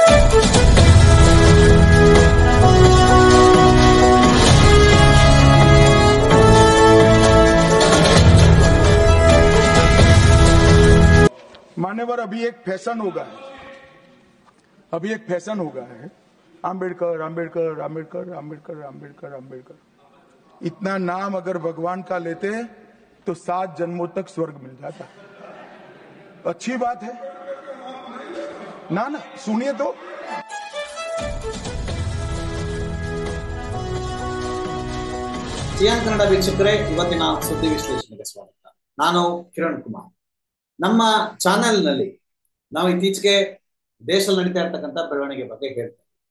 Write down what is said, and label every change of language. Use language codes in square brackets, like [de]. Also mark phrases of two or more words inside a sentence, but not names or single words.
[hi] मान्यवर, अभी एक फैशन हो गया है, आम्बेडकर आम्बेडकर आम्बेडकर आम्बेडकर आम्बेडकर आम्बेडकर। इतना नाम अगर भगवान का लेते तो 7 जन्मों तक स्वर्ग मिल जाता। अच्छी बात है ना? सुनिए तो। [kn] ಸಿಯಾನ್ ಕನ್ನಡ ವೀಕ್ಷಕರೇ, ಇವತ್ತಿನ ಸುದ್ದಿ ವಿಶ್ಲೇಷಣೆಗೆ ಸ್ವಾಗತ. ನಾನು ಕಿರಣ್ ಕುಮಾರ್. ನಮ್ಮ ಚಾನೆಲ್ನಲ್ಲಿ ನಾವು ಇತ್ತೀಚೆಗೆ ದೇಶದಲ್ಲಿ ನಡೀತಾ ಇರ್ತಕ್ಕಂಥ ಬೆಳವಣಿಗೆ ಬಗ್ಗೆ ಹೇಳ್ತೇವೆ.